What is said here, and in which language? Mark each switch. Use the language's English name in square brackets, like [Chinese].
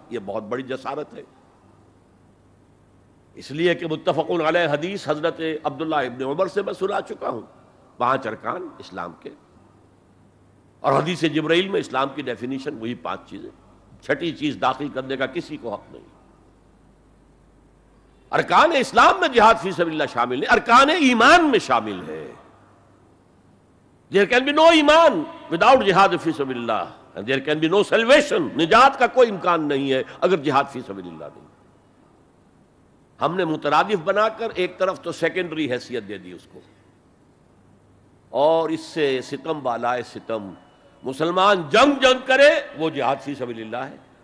[Urdu] یہ بہت بڑی جسارت ہے، اس لیے کہ متفق علیہ حدیث حضرت عبداللہ ابن عمر سے میں سنا چکا ہوں 5 ارکان اسلام کے، اور حدیث جبرائیل میں اسلام کی ڈیفینیشن وہی 5 چیزیں. چھٹی چیز داخل کرنے کا کسی کو حق نہیں. ارکان اسلام میں جہاد فی سبیل اللہ شامل نہیں، ارکان ایمان میں شامل ہے. [English] There can be no ایمان without جہاد فی سبیل اللہ, and there can be no salvation. [Urdu] نجات کا کوئی امکان نہیں ہے اگر جہاد فی سبیل اللہ نہیں. ہم نے مترادف بنا کر ایک طرف تو سیکنڈری حیثیت دے دی اس کو, اور اس سے ستم بالائے ستم مسلمان جنگ کرے وہ جہاد فی سبیل اللہ ہے.